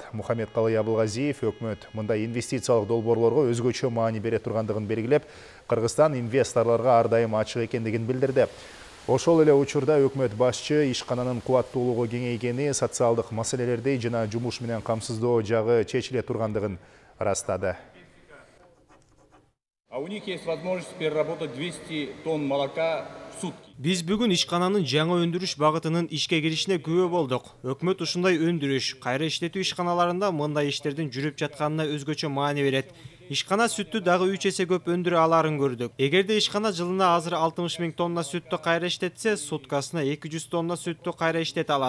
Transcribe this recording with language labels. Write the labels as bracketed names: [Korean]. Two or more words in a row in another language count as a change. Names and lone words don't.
[Kyrgyz] Мухаммед Калый Абылгазиев өкмөт мындай инвестициялык долбоорлорго өзгөчө маани бере тургандыгын белгилеп, Кыргызстан инвесторлорго ар дайым ачык экендигин билдирди. Ошол эле учурда өкмөт башчы ишкананын кубаттуулугу кеңейгени, социалдык маселелерди жана жумуш менен камсыздоо жагы чечиле тургандыгын ырастады. [Russian] А у них есть возможность переработать 200 тонн молока в сутки. [Kyrgyz] Биз бүгүн ишкананын жаңы өндүрүш багытынын ишке киришине күбө болдук. Өкмөт ушундай өндүрүш, кайра иштетүү ишканаларында мындай иштердин жүрүп жатканына өзгөчө маани берет. Ишкана сүттү дагы 3 эсе көп өндүрө аларын көрдүк. Эгерде ишкана жылына азыр 60 000 тонна сүттү кайра иштетсе, суткасына 200 тонна сүттү кайра иштете алат.